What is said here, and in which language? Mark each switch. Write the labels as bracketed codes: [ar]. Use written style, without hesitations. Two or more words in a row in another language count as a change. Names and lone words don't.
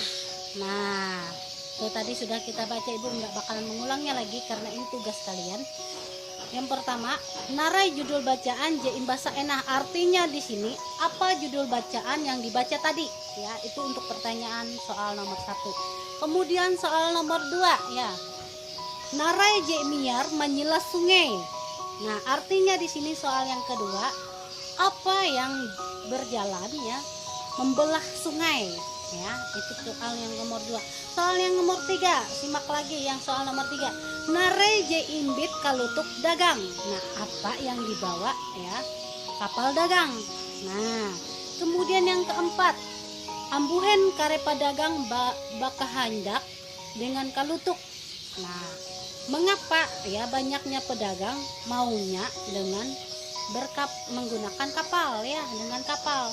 [id] Nah, itu tadi sudah kita baca, Ibu nggak bakalan mengulangnya lagi karena ini tugas kalian. Yang pertama, [nij] narai judul bacaan je imbasa enah. [id] Artinya di sini apa judul bacaan yang dibaca tadi? Ya, itu untuk pertanyaan soal nomor 1. Kemudian soal nomor 2 ya. [nij] Narai je miar menyelas sungai. [id] Nah, artinya di sini soal yang kedua, apa yang berjalan ya membelah sungai ya, itu soal yang nomor 2. Soal yang nomor 3, simak lagi yang soal nomor 3. [nij] Narai je imbit kalutuk dagang. [id] Nah, apa yang dibawa ya? Kapal dagang. Nah, kemudian yang keempat, [nij] ambuhen karepa dagang bakahandak dengan kalutuk. [id] Nah, mengapa ya banyaknya pedagang maunya dengan menggunakan kapal ya, dengan kapal.